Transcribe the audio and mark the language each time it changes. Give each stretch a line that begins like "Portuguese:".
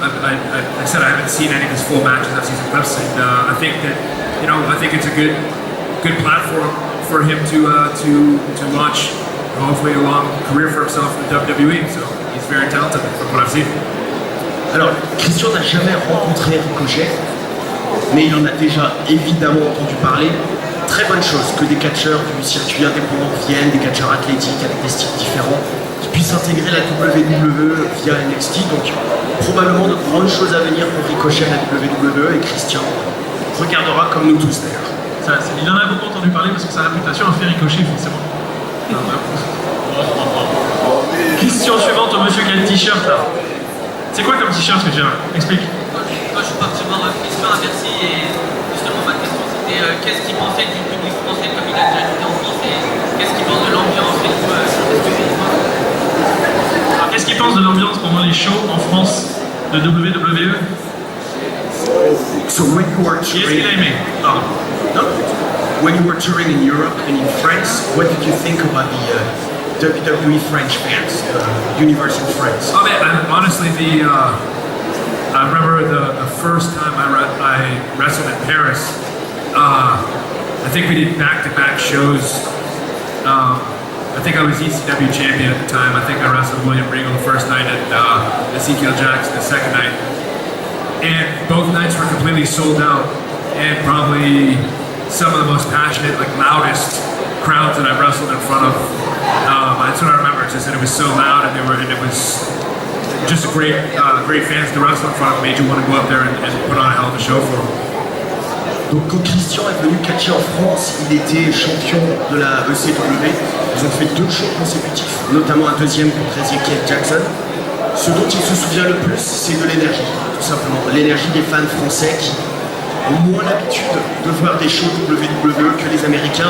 English: I said I haven't seen any of his full matches. I've seen some clips, and I think that, you know, I think it's a good platform for him to launch, hopefully, a long career for himself in the WWE. So he's very talented from what I've seen.
French: Alors, Christian n'a jamais rencontré Ricochet, mais il en a déjà évidemment entendu parler. Très bonne chose que des catcheurs du circuit indépendant viennent, des catcheurs athlétiques avec des styles différents, qui puissent intégrer la WWE via NXT. Donc, probablement de grandes choses à venir pour Ricochet à la WWE, et Christian regardera comme nous tous d'ailleurs. Il en a beaucoup entendu parler parce que sa réputation a fait Ricochet forcément. Question suivante au monsieur qui a le t-shirt là. C'est quoi comme t-shirt que tu as? Explique. Moi je suis parti voir Christian à Bercy et justement ma question c'était qu'est-ce qu'il pensait du public français comme il a déjà été en France et qu'est-ce qu'il pense de l'ambiance et tout. Qu'est-ce qu'il pense de l'ambiance pendant les shows en France de WWE?
English: So when you were
French: Qui est-ce qu'il a aimé? Pardon.
English: No. When you were touring in Europe and in France, what did you think about the WWE French fans, Universal France? Oh man, honestly, I remember the first time I wrestled in Paris. I think we did back-to-back shows. I think I was ECW champion at the time. I think I wrestled William Regal the first night and Ezekiel Jackson the second night. And both nights were completely sold out, and probably some of the most passionate, like loudest crowds that I've wrestled in front of. That's what I remember. Just that it was so loud, and it was just a great fans to wrestle in front of. Made you want to go up there and put on a hell of a show for them.
French: Donc quand Christian est venu catcher en France, il était champion de la ECW. Ils ont fait 2 shows consécutifs, notamment un deuxième contre Ezekiel Jackson. Ce dont il se souvient le plus, c'est de l'énergie, tout simplement. L'énergie des fans français qui ont moins l'habitude de voir des shows WWE que les Américains.